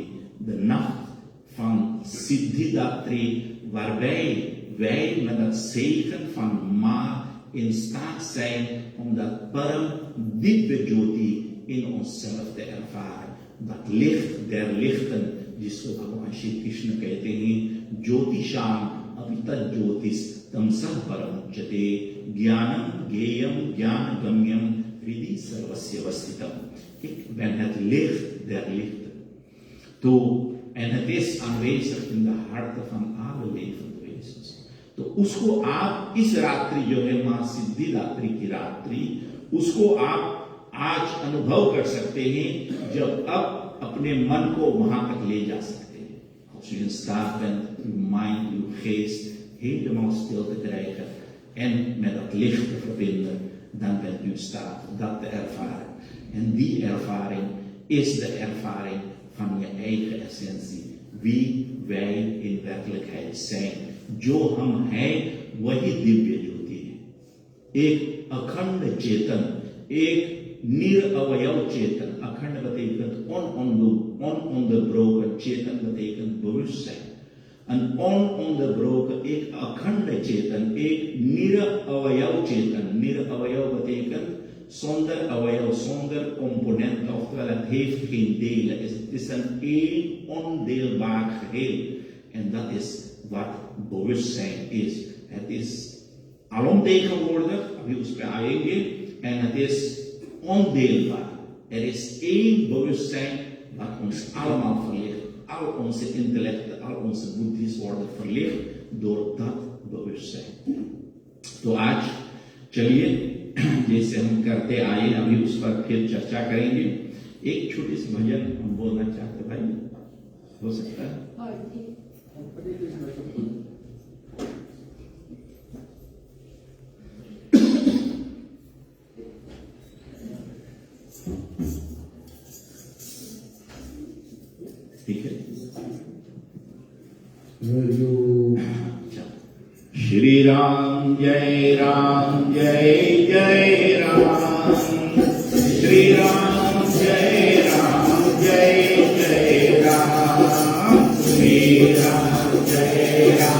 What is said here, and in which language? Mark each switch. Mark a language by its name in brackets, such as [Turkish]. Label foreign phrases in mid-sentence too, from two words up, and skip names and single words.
[Dutch] De nacht van Siddhidatri, waarbij wij met het zegen van Ma in staat zijn om dat [Hindi] परम दिव्य ज्योति [Dutch] in onszelf te ervaren. Dat licht der lichten, [Hindi] जिसको भगवान श्री कृष्ण कहते हैं [Sanskrit] ज्योतिषाम अभितत ज्योतिष तमसः परमुच्यते ज्ञानम ज्ञेयम ज्ञान गम्यम हृदि सर्वस्य वस्थितम. [Dutch] Ben het licht der lichten. En het is aanwezig in de harten van alle levende wezens. [Hindi] तो उसको आप इस रात्रि जो है मां सिद्धि रात्रि की रात्रि, उसको आप आज अनुभव कर सकते हैं जब अब अपने मन को वहां तक ले जा सकते हैं. [Dutch] Als Als u in staat bent uw mind, uw geest helemaal stil te krijgen en met dat licht te verbinden, dan bent u in staat dat te ervaren. En die ervaring is de ervaring van je eigen essentie. Wie wij in werkelijkheid zijn. [Hindi] जो हम हैं वही दिव्य ज्योति है। एक अखंड चेतन, एक निरअवयव चेतन, अखंड betekent ononderbroken, चेतन betekent bewustzijn. [Dutch] Een ononderbroken, [Hindi] एक अखंड चेतन, एक निरअवयव चेतन. [Dutch] Niravayau betekent zonder awayau, zonder component, oftewel het heeft geen delen. Het is een ondeelbaar geheel. En dat is wat bewustzijn is. Het is alomtegenwoordig, en het is ondeelbaar. Er is één bewustzijn wat ons allemaal verlicht. Al onze intellecten, al onze buddhis worden verlicht door dat bewustzijn. [Hindi] तो आज चलिए जैसे हम करते आए अभी उस पर फिर चर्चा करेंगे। एक छोटी सी भजन हम बोलना चाहते भाई, हो सकता है? ठीक है। श्री राम जय जय राम, श्री राम जय जय राम, श्री राम जय